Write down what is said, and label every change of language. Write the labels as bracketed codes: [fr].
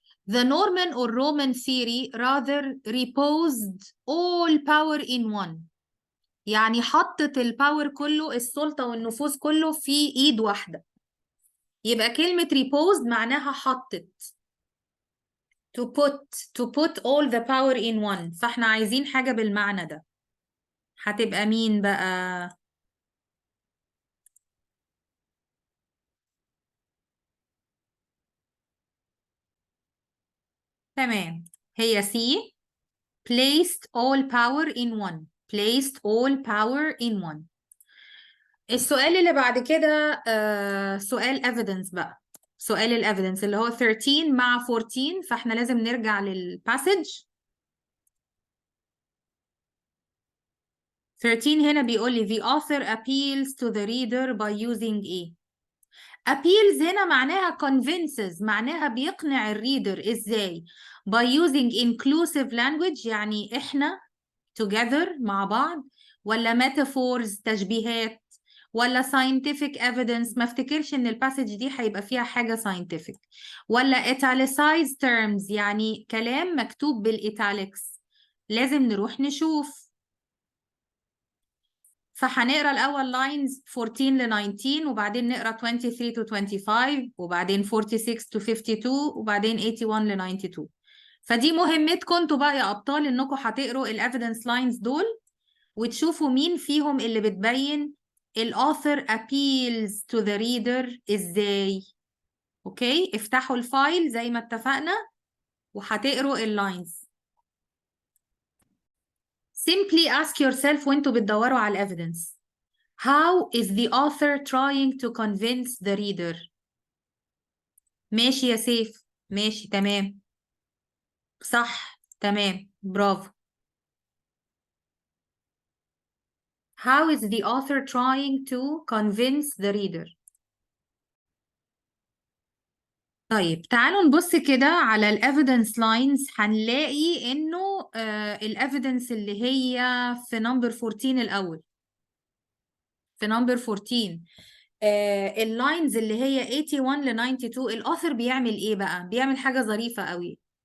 [en] The Norman or Roman theory rather reposed all power in one. [ar] يعني حطت الباور كله، السلطة والنفوذ كله في ايد واحدة. يبقى كلمة reposed معناها حطت. [en] to put all the power in one. [ar] فاحنا عايزين حاجة بالمعنى ده. هتبقى مين بقى؟ تمام، هي C. [en] placed all power in one. placed all power in one. [ar] السؤال اللي بعد كده سؤال evidence بقى. سؤال الإيفيدنس اللي هو 13 مع 14. فاحنا لازم نرجع للباسج. 13 هنا بيقول لي [en] the author appeals to the reader by using [ar] ايه؟ appeals هنا معناها convinces، معناها بيقنع الريدر ازاي؟ [en] by using inclusive language، [ar] يعني احنا together مع بعض، ولا metaphors تشبيهات، ولا [en] scientific evidence. [ar] ما افتكرش ان الباسج دي هيبقى فيها حاجة scientific. ولا italicized terms، يعني كلام مكتوب بالإيتاليكس. لازم نروح نشوف. فهنقرا الأول lines 14 ل 19، وبعدين نقرا 23 to 25، وبعدين 46 to 52، وبعدين 81 ل 92. فدي مهمتكم انتوا بقى يا أبطال، انكم هتقروا الإيفيدنس لاينز دول وتشوفوا مين فيهم اللي بتبين الauthor [en] appeals to the reader [ar] ازاي. اوكي افتحوا الفايل زي ما اتفقنا وهتقروا اللاينز. [en] simply ask yourself [ar] وانتوا بتدوروا على [en] evidence. How is the author trying to convince the reader؟ [ar] ماشي يا سيف، ماشي تمام، صح تمام برافو. [en] How is the author trying to convince the reader؟ [ar] طيب تعالوا نبص كده على الإيفيدنس لاينز. هنلاقي إنه الإيفيدنس اللي هي في نمبر 14 الأول. في نمبر 14 اللاينز اللي هي 81 ل 92. الأوثر بيعمل إيه بقى؟ بيعمل حاجة ظريفة قوي.